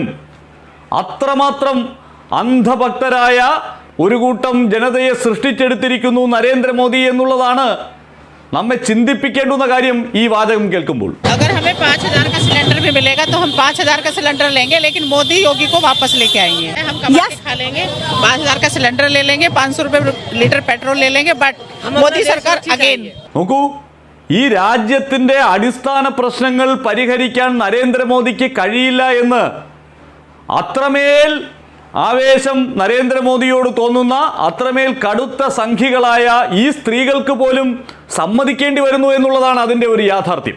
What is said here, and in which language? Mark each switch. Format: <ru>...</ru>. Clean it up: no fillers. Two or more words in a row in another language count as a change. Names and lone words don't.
<ml>അത്രമാത്രം അന്ധഭക്തരായ ഒരു കൂട്ടം ജനതയെ സൃഷ്ടിച്ചെടുത്തിരിക്കുന്നു നരേന്ദ്രമോദി എന്നുള്ളതാണ് നമ്മെ ചിന്തിപ്പിക്കേണ്ടുന്ന കാര്യം ഈ വാചകം കേൾക്കുമ്പോൾ.</ml> <hi>अगर हमें 5000 का सिलेंडर भी मिलेगा तो हम 5000 का सिलेंडर लेंगे, लेकिन मोदी योगी को वापस लेके आएंगे. हम कमा के खा लेंगे, 5000 का सिलेंडर ले लेंगे, 500 रुपए लीटर पेट्रोल ले लेंगे, बट मोदी सरकार अगेन.</hi> <ml>നോക്കൂ, ഈ രാജ്യത്തിന്റെ അടിസ്ഥാന പ്രശ്നങ്ങൾ പരിഹരിക്കാൻ നരേന്ദ്രമോദിക്ക് കഴിയില്ല എന്ന് അത്രമേൽ ആവേശം നരേന്ദ്രമോദിയോട് തോന്നുന്ന അത്രമേൽ കടുത്ത സംഖ്യകളായ ഈ സ്ത്രീകൾക്ക് പോലും സമ്മതിക്കേണ്ടി വരുന്നു എന്നുള്ളതാണ് അതിൻ്റെ ഒരു യാഥാർത്ഥ്യം.</ml>